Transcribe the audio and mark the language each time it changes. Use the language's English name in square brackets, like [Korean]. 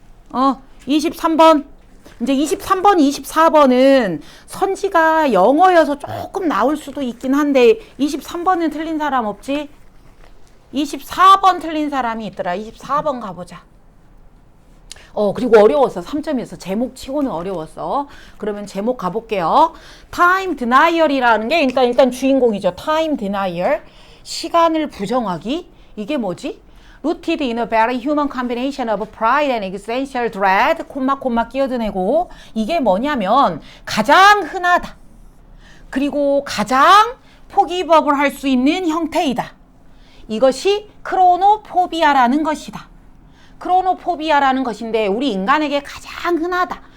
[Korean] 23번. 이제 23번, 24번은 선지가 영어여서 조금 나올 수도 있긴 한데 23번은 틀린 사람 없지? 24번 틀린 사람이 있더라. 24번 가보자. 그리고 어려웠어. 3점이었어. 제목 치고는 어려웠어. 그러면 제목 가볼게요. Time Denial이라는 게 일단 주인공이죠. Time Denial. 시간을 부정하기. 이게 뭐지? [English] Rooted in a very human combination of pride and existential dread. [Korean] 콤마 끼어드내고. 이게 뭐냐면 가장 흔하다. 그리고 가장 포기법을 할 수 있는 형태이다. 이것이 크로노포비아라는 것이다. 크로노포비아라는 것인데 우리 인간에게 가장 흔하다.